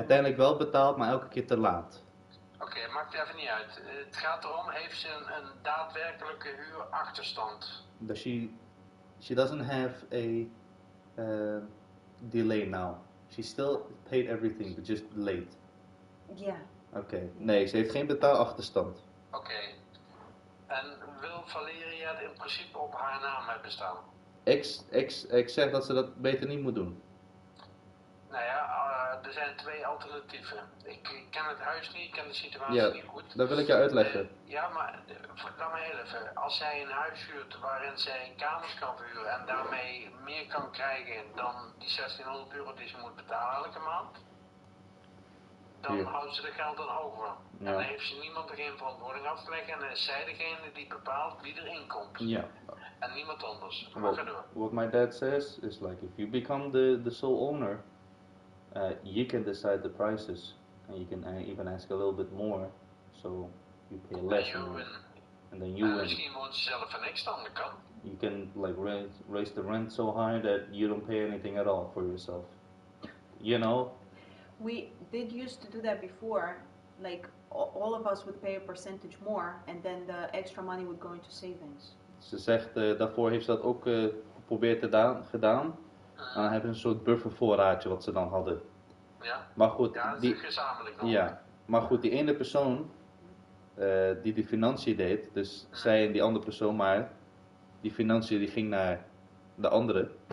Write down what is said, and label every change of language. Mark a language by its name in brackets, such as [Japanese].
[Dutch] Uiteindelijk wel betaald, maar elke keer te laat. Oké, maakt even niet uit. Het gaat erom, heeft ze een daadwerkelijke huurachterstand? [English] That she doesn't have a delay now. She still paid everything, but just late. Yeah. [Dutch] Oké, nee, ze heeft geen betaalachterstand. Oké. En wil Valeria het in principe op haar naam hebben staan? Ik zeg dat ze dat beter niet moet doen. Nou ja, er zijn 2 alternatieven. Ik ken het huis niet, ik ken de situatie Ja, niet goed. dat wil ik je uitleggen. Ja, maar laat me heel even. Als zij een huis huurt waarin zij kamers kan verhuren en daarmee meer kan krijgen dan die 1600 euro die ze moet betalen elke maand, dan Ja. houdt ze er geld aan over. Ja. En dan heeft ze niemand er geen verantwoording af te leggen en dan is zij degene die bepaalt wie erin komt. Ja. En niemand anders. Maar ga door. [English] What my dad says is like if you become the sole owner, you can decide the prices, and you can even ask a little bit more, so you pay less, En you win. and then you [Dutch] En [English] win. [Dutch] misschien woont ze zelf voor niks dan, dat kan. [English] You can like raise the rent so high that you don't pay anything at all for yourself. You know? We did used to do that before. Like all of us would pay a percentage more, and then the extra money would go into savings. [Dutch] Ze zegt, daarvoor heeft ze dat ook geprobeerd gedaan. En dan hebben ze een soort buffervoorraadje wat ze dan hadden. Ja, Maar goed, ja dat is gezamenlijk dan. ja, maar goed, die ene persoon die de financiën deed, dus zij en die andere persoon, maar die financiën die ging naar de andere.